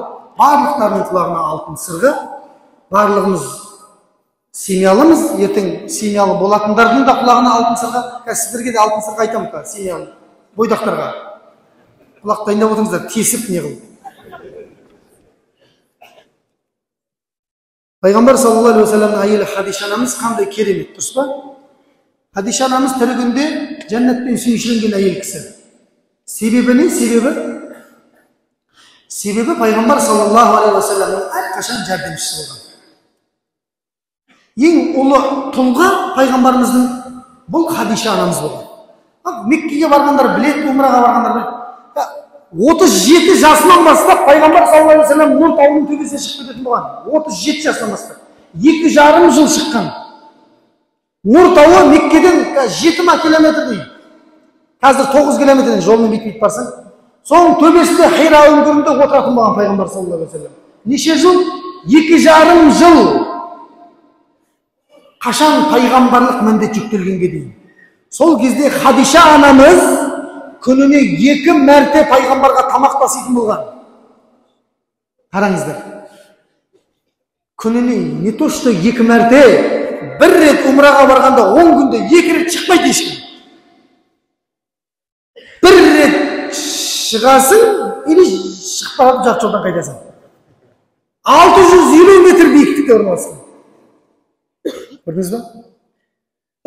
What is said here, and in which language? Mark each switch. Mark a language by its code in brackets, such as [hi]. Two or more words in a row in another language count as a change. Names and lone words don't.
[kk] Барлықтарының құлағына алтын сырға. Барлығымыз семьялымыз, ертең семьялы болатындардың да құлағына алтын сырға. Сіздерге де алтын сырға айтамын, семьялы бойдақтарға. Құлақ дайындап отырыңыздар, тесіп не қылып. Пайғамбар [ar] صلى الله عليه وسلم [kk] әйелі Хадиша анамыз қандай керемет, дұрыс па? Хадиша анамыз тірі күнде жәннатпен сүйіншіленген әйел кісі. Себебі не? Себебі пайғамбар [ar] صلى الله عليه وسلم [kk] әрқашан жәрдемшісі болған. Ең ұлы тұлға пайғамбарымыздың бұл Хадиша анамыз болған. Меккеге барғандар білет, умраға барғандар білет. 37 жасынан бастап пайғамбар [ar] صلى الله عليه وسلم [kk] Нұр тауының төбесіне шығып кететін болған. 37 жасынан бастап. 2,5 жыл шыққан. Нұр тауы Меккеден 7 километр дейді. Қазір 9 километрден жолмен бет барсаң, соның төбесінде Хира үңгірінде отыратын болған пайғамбар [ar] صلى الله عليه وسلم. [kk] Неше жыл? 2,5 жыл. Қашан пайғамбарлық міндет жүктелгенге дейін. Сол кезде Хадиша анамыз күніне 2 мәрте пайғамбарға тамақ таситын болған. Қараңыздар. Күніне [ru] не то что [kk] 2 мәрте, бір рет умраға барғанда 10 күнде 2 рет шықпайды ешкім. Бір рет шығасың, или шықпап жақ жолдан қайтасың. 650 метр биіктікте орналасқан. Көрдіңіз ба?